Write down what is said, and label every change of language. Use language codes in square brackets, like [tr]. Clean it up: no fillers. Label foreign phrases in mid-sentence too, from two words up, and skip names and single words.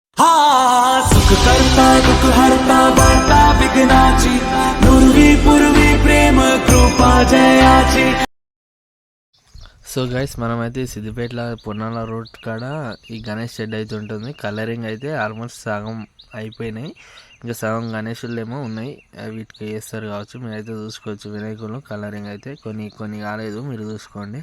[mr] सुख करता दुख हरता वार्ता विघ्नाची नुरवी पूर्वी प्रेम कृपा जयाची. [en] so guys [te] మనమైతే సిద్దిపేటలో పొన్నాల రోడ్ కాడ ఈ గణేష్ షెడ్ అయితే ఉంటుంది. కలరింగ్ అయితే ఆల్మోస్ట్ సగం అయిపోయినాయి, ఇంకా సగం గణేషులు ఏమో ఉన్నాయి, వీటికి వేస్తారు కావచ్చు. మీరైతే చూసుకోవచ్చు వినాయకులు కలరింగ్ అయితే కొన్ని కాలేదు, మీరు చూసుకోండి.